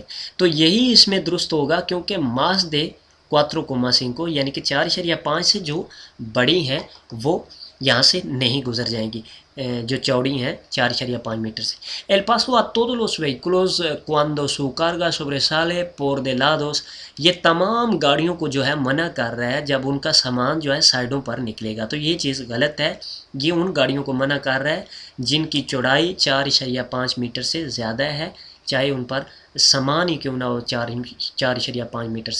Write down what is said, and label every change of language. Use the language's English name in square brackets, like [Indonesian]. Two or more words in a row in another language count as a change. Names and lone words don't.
[Urdu] تو یہی اس میں درست ہوگا، کیونکہ [Spanish] más de 4,5 [Urdu] یعنی کہ 4.5 سے جو بڑی ہیں وہ یہاں سے نہیں گزر جائیں گی، جو چوڑی ہیں 4.5 میٹر سے. [Spanish] El paso a todos los vehículos cuando su carga sobresale por de lados, [Urdu] یہ تمام گاڑیوں کو جو ہے منع کر رہا ہے جب ان کا سامان جو ہے سائیڈوں پر نکلے گا. تو یہ چیز غلط ہے، یہ ان گاڑیوں کو منع کر رہا ہے جن کی چوڑائی 4.5 میٹر سے زیادہ ہے، چاہے ان پر سامان ہی کیوں نہ ہو 4.5 میٹر سے زیادہ.